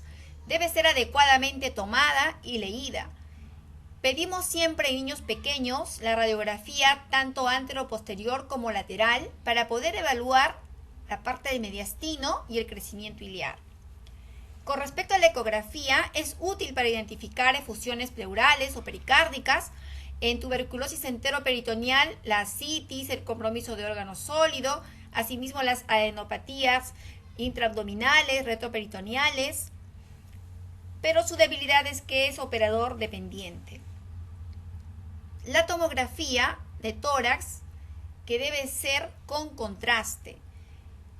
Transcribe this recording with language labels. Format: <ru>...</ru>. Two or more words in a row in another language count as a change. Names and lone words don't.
<es>Debe ser adecuadamente tomada y leída. Pedimos siempre en niños pequeños la radiografía tanto antero-posterior como lateral para poder evaluar la parte del mediastino y el crecimiento iliar. Con respecto a la ecografía, es útil para identificar efusiones pleurales o pericárdicas. En tuberculosis enteroperitoneal, la ascitis, el compromiso de órgano sólido, asimismo las adenopatías intraabdominales, retroperitoneales, pero su debilidad es que es operador dependiente. La tomografía de tórax, que debe ser con contraste.</es>